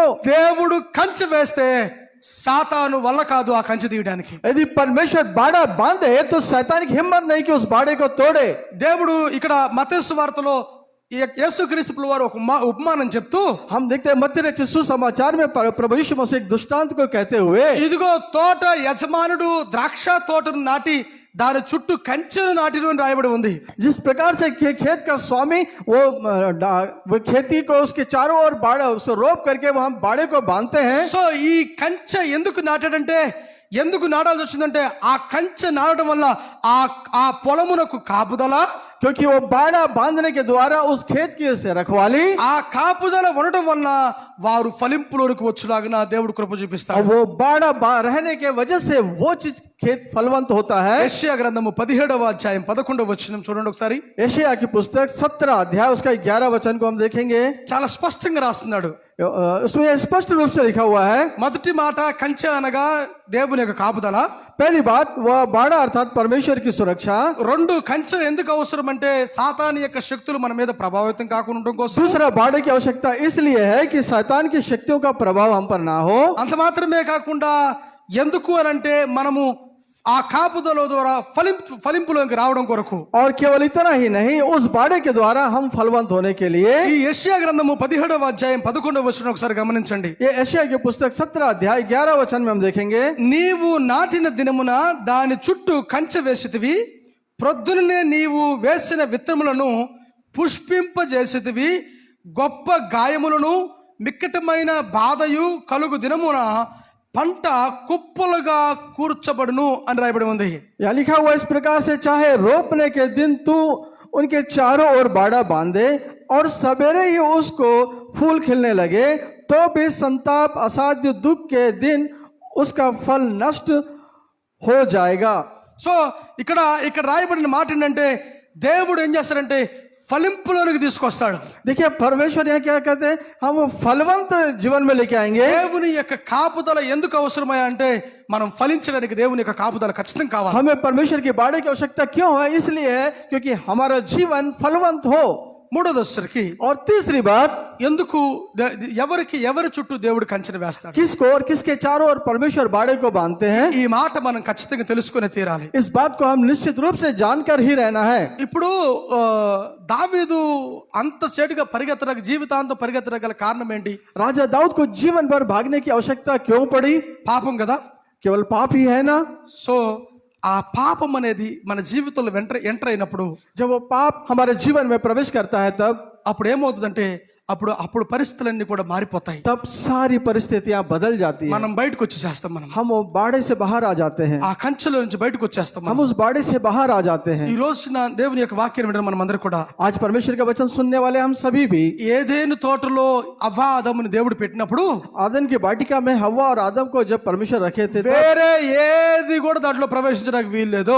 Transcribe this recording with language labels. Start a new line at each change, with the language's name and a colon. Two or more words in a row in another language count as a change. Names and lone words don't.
Telugu: దేవుడు కంచె వేస్తే సాతాను వల్ల కాదు ఆ కంచె తీయడానికి.
Hindi: यदि परमेश्वर बाड़ा बांधे तो शैतान की हिम्मत नहीं कि उस बाड़े को तोड़े।
Telugu: దేవుడు ఇక్కడ మత్తయి సువార్తలో యేసుక్రీస్తు వారు ఒక ఉపమానం చెప్తూ,
Hindi: हम देखते हैं मत्ती रचित सुसमाचार में प्रभु यीशु मसीह एक दृष्टांत को कहते हुए,
Telugu: ఇదిగో తోట యజమానుడు ద్రాక్ష తోటను నాటి దాని చుట్టూ కంచెను నాటిను అని రాయబడి ఉంది.
Hindi: जिस प्रकार से खेत का स्वामी वो खेती को उसके चारों ओर बाड़ा उसको रोप करके वहां बाड़े को बांधते हैं।
Telugu: సో ఈ కంచె ఎందుకు నాటాడంటే, ఎందుకు నాటాల్సి వచ్చిందంటే, ఆ కంచె నాటడం వల్ల ఆ పొలమునకు కాపుదల,
Hindi: क्योंकि वो बाड़ा बांधने के द्वारा उस खेत की से रखवाली,
Telugu: ఆ కాపుదల ఉండటం వల్ల వారు ఫలింపులోనికి వచ్చేలాగా దేవుడు కృప
Hindi: और
Telugu: చూపిస్తాడు.
Hindi: वो बाड़ा रहने के वजह से वो चीज खेत फलवंत होता है।
Telugu: యెషయా గ్రంథము 17వ అధ్యాయం 11వ వచనం చూడండి ఒకసారి.
Hindi: यशायाह की पुस्तक 17 अध्याय उसका 11 वचन को हम देखेंगे।
Telugu: చాలా స్పష్టంగా రాస్తున్నాడు.
Hindi: उसमें स्पष्ट रूप से लिखा हुआ है,
Telugu: మొదటి మాట కంచె అనగా దేవుని యొక్క కాపుదల.
Hindi: पहली बात वह बाड़ा अर्थात परमेश्वर की सुरक्षा।
Telugu: రెండు, కంచె ఎందుకు అవసరం అంటే సాతాను యొక్క శక్తులు మన మీద ప్రభావితం కాకుండా ఉండడం కోసం.
Hindi: दूसरा, बाड़े की आवश्यकता इसलिए है कि शैतान की शक्तियों का प्रभाव हम पर ना हो।
Telugu: అంత మాత్రమే కాకుండా ఎందుకు అని అంటే మనము ఆ కాపుదల ద్వారా ఫలింపులోకి రావడం కొరకు.
Hindi: और केवल इतना ही नहीं, उस बाड़े के द्वारा हम फलवंत होने के लिए।
Telugu: ఈ యెషయా గ్రంథము 17వ అధ్యాయం 11వ వచనం ఒకసారి గమనించండి.
Hindi: ये यशायाह की पुस्तक 17 अध्याय 11 वचन में हम देखेंगे,
Telugu: నీవు నాటిన దినమున దాని చుట్టూ కంచె వేసితివి, ప్రొద్దుననే నీవు వేసిన విత్తములను పుష్పింపజేసితివి, గొప్ప గాయములను మిక్కటమైన బాధయు కలుగు దినమున పంట కుప్పలుగా కూర్చబడును అని రాయబడి ఉంది.
Hindi: या लिखा हुआ इस प्रकार से, चाहे रोपने के दिन तू उनके चारों ओर बाड़ा बांधे और सवेरे ही उसको फूल खिलने लगे, तो भी संताप असाध्य दुख के दिन उसका फल नष्ट हो जाएगा।
Telugu: సో ఇక్కడ రాయబడిన మాట ఏంటంటే, దేవుడు ఏం చేస్తారంటే ఫలింపులోనికి తీసుకొస్తాడు.
Hindi: देखिए परमेश्वर यहाँ क्या कहते हैं, हम फलवंत जीवन में लेके आएंगे।
Telugu: దేవుని యొక్క కాపుదల ఎందుకు అవసరమా అంటే, మనం ఫలించడానికి దేవుని యొక్క కాపుదల ఖచ్చితంగా కావాలి.
Hindi: हमें परमेश्वर की बाड़े की आवश्यकता क्यों है? इसलिए है क्योंकि हमारा जीवन फलवंत हो।
Telugu: మూడోది వచ్చేసరికి
Hindi: और तीसरी बात,
Telugu: ఎందుకు ఎవరి చుట్టూ దేవుడు కంచెను వేస్తాడు?
Hindi: किसको और किसके चारों ओर परमेश्वर बाड़े को बांधते हैं,
Telugu: ఈ మాట మనం ఖచ్చితంగా తెలుసుకునే తీరాలి.
Hindi: इस बात को हम निश्चित रूप से जानकर ही रहना है।
Telugu: ఇప్పుడు దావీదు అంత సేటుగా పరిగెత్తడానికి జీవితాంతం పరిగెత్తడానికి గల కారణం ఏంటి?
Hindi: राजा दाऊद को जीवन भर भागने की आवश्यकता क्यों पड़ी?
Telugu: పాపం కదా.
Hindi: केवल पाप ही है ना?
Telugu: సో ఆ పాపం అనేది మన జీవితంలో ఎంటర్ అయినప్పుడు
Hindi: जब वो पाप हमारे जीवन में प्रवेश करता है
Telugu: అప్పుడు ఏమవుతుందంటే అప్పుడు పరిస్థితులన్నీ కూడా మారిపోతాయి.
Hindi: तब सारी परिस्थितियां बदल जाती है।
Telugu: మనం బయటకు వచ్చేసేస్తాం.
Hindi: हम वो बाड़े से बाहर आ जाते हैं,
Telugu: ఆ కంచెలో నుంచి బయటకు వచ్చేస్తాం.
Hindi: हम उस बाड़े से बाहर आ जाते हैं।
Telugu: ఈ రోజున దేవుని యొక్క వాక్యం వినడం మనం అందరూ కూడా
Hindi: आज परमेश्वर का वचन सुनने वाले हम सभी भी,
Telugu: ఏదేను తోటలో అవ్వ ఆదముని దేవుడు పెట్టినప్పుడు
Hindi: आदम की वाटिका में हव्वा और आदम को जब परमेश्वर रखे थे तब
Telugu: వేరే ఏది కూడా దాంట్లో ప్రవేశించడానికి వీలు లేదు.